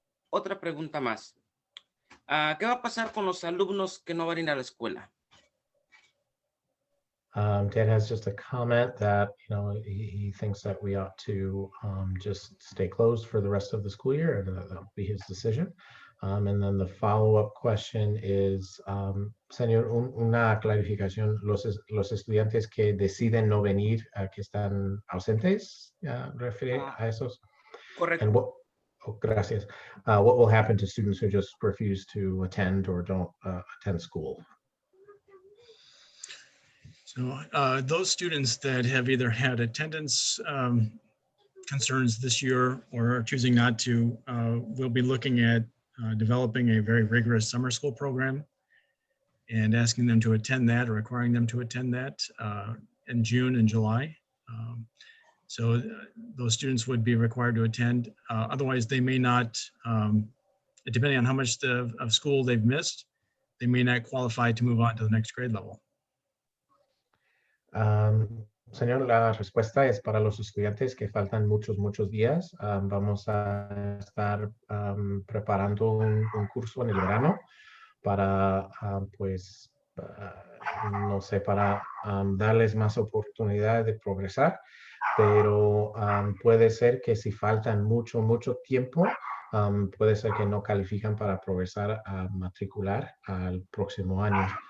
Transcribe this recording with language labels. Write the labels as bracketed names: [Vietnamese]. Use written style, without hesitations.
[Spanish] Otra pregunta más. ¿Qué va a pasar con los alumnos que no van a ir a la escuela? [English] Dan has just a comment that, he thinks that we ought to just stay closed for the rest of the school year, and that'll be his decision. And then the follow-up question is, [Spanish] señor, una clarificación, los estudiantes que deciden no venir, que están ausentes, ¿refiere a esos? Correcto. [English] And gracias. What will happen to students who just refuse to attend or don't attend school? So those students that have either had attendance concerns this year or are choosing not to, we'll be looking at developing a very rigorous summer school program and asking them to attend that or requiring them to attend that in June and July. So those students would be required to attend. Otherwise, they may not, depending on how much of school they've missed, they may not qualify to move on to the next grade level. [Spanish] Señor, la respuesta es para los estudiantes que faltan muchos días. Vamos a estar preparando un curso en el verano para, pues, no sé, para darles más oportunidad de progresar, pero puede ser que si faltan mucho tiempo, puede ser que no califican para progresar a matricular al próximo año.